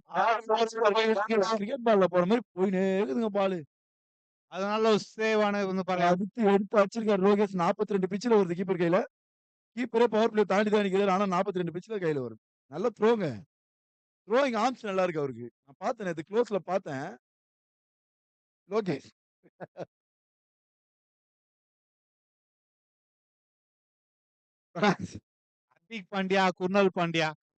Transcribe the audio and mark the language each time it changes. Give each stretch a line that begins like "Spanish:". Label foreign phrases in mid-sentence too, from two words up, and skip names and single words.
Tamil: கிரிக்கெட் பால்ல போற மாதிரி போயினே இருக்குதுங்க பாலு. அது நல்ல ஒரு சேவ்
Malayalam: ആണ് എന്ന് പറയാം.
Tamil: அடுத்து எடுத்து வச்சிருக்காரு லோகேஷ். 42 பிச்சில் வருது கீப்பர் கையில. கீப்பரே
English: power play
Tamil: தாண்டி தான் நிக்கிறாரு. ஆனா 42 பிச்சில் கையில வருது. நல்ல த்ரோங்க.
English: throwing arms
Tamil: நல்லா இருக்கு அவருக்கு. நான் பார்த்தேன் நேத்து க்ளோஸ்ல பார்த்தேன். லோகேஷ் ஹர்திக் பாண்டியா, குர்னல் பாண்டியா.